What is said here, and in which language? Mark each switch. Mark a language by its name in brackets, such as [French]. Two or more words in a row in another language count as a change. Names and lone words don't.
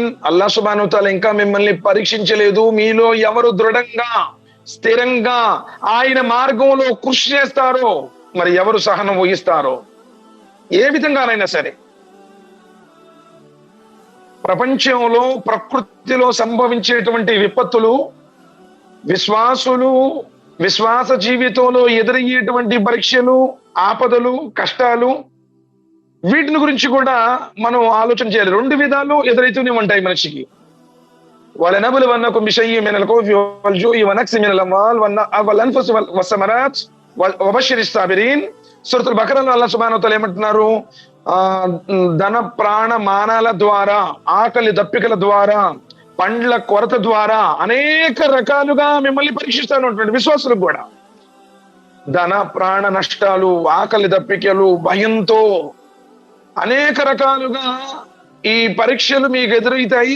[Arabic] الله سبحانه وتعالى [Telugu] ఇంకా మిమ్మల్ని పరీక్షించలేదు. మీలో ఎవరు దృఢంగా, స్థిరంగా ఆయన మార్గంలో కృషి చేస్తారో, మరి ఎవరు సహనం వహిస్తారో, ఏ విధంగానైనా సరే ప్రపంచంలో ప్రకృతిలో సంభవించేటువంటి విపత్తులు విశ్వాసులు విశ్వాస జీవితంలో ఎదురయ్యేటువంటి పరీక్షలు, ఆపదలు, కష్టాలు, వీటిని గురించి కూడా మనం ఆలోచన చేయాలి. 2 విధాలు ఎదురైతూనే ఉంటాయి మనిషికి. [Arabic] وَلَنَبْلُوَنَّكُمْ بِشَيْءٍ مِنَ الْخَوْفِ وَالْجُوعِ وَنَقْصٍ مِنَ الْأَمْوَالِ وَالْأَنْفُسِ وَالثَّمَرَاتِ وَبَشِّرِ الصَّابِرِينَ. [Telugu] సూరతుల్ బకరాలో [Arabic] الله سبحانه وتعالى [Telugu] ఏమంటున్నారు? ధన ప్రాణ మానాల ద్వారా, ఆకలి దప్పికల ద్వారా, పండ్ల కొరత ద్వారా అనేక రకాలుగా మిమ్మల్ని పరీక్షిస్తాను అంటున్నాడు. విశ్వాసులకు కూడా ధన ప్రాణ నష్టాలు, ఆకలి దప్పికలు, భయంతో అనేక రకాలుగా ఈ పరీక్షలు మీకు ఎదురైతాయి.